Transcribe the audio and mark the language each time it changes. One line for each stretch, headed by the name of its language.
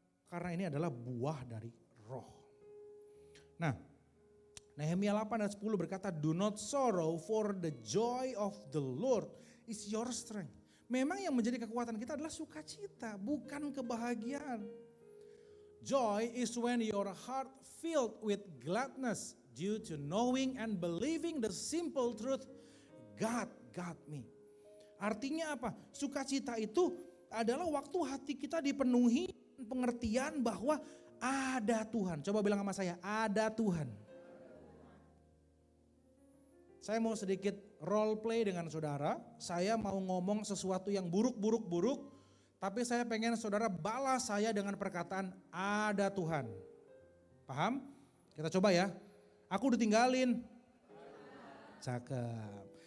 Indonesian: Karena ini adalah buah dari roh. Nah, Nehemia 8 ayat 10 berkata,
English: do not sorrow for the joy of the Lord is your strength.
Indonesian: Memang yang menjadi kekuatan kita adalah sukacita, bukan kebahagiaan.
English: Joy is when your heart filled with gladness due to knowing and believing the simple truth, God got me.
Indonesian: Artinya apa? Sukacita itu adalah waktu hati kita dipenuhi pengertian bahwa ada Tuhan. Coba bilang sama saya, ada Tuhan. Saya mau sedikit role play dengan saudara. Saya mau ngomong sesuatu yang buruk. Tapi saya pengen saudara balas saya dengan perkataan ada Tuhan. Paham? Kita coba ya. Aku ditinggalin. Cakep.